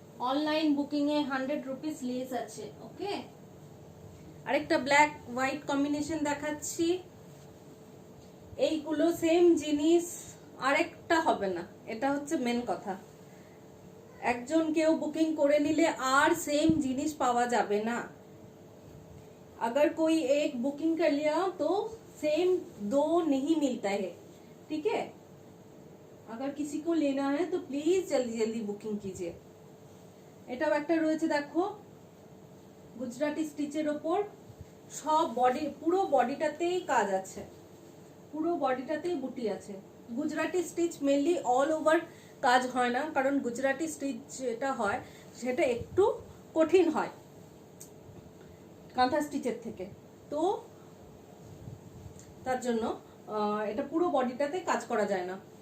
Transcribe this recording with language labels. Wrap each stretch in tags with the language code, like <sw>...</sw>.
<bn>Online booking এ 100 rupees less আছে। ওকে, আরেকটা black white combination দেখাচ্ছি। এইগুলো সেম জিনিস আরেকটা হবে না, এটা হচ্ছে মেন কথা। একজন কেউ বুকিং করে নিলে আর সেম জিনিস পাওয়া যাবে না।</bn> <hi>अगर कोई एक बुकिंग कर लिया तो सेम 2 नहीं मिलता है, ठीक है। अगर किसी को लेना है तो प्लीज जल्दी जल्दी बुकिंग कीजिए।</hi> <bn>এটাও একটা রয়েছে দেখো, গুজরাটি স্টিচের ওপর, সব বডি, পুরো বডিটাতেই কাজ আছে, পুরো বডিটাতেই বুটি আছে। Gujarati stitch mainly all over কাজ হয় না, কারণ গুজরাটি স্টিচ যেটা হয় সেটা একটু কঠিন হয় কাঁথা স্টিচের থেকে, তো তার জন্য এটা পুরো বডিটাতে কাজ করা যায় না।</bn>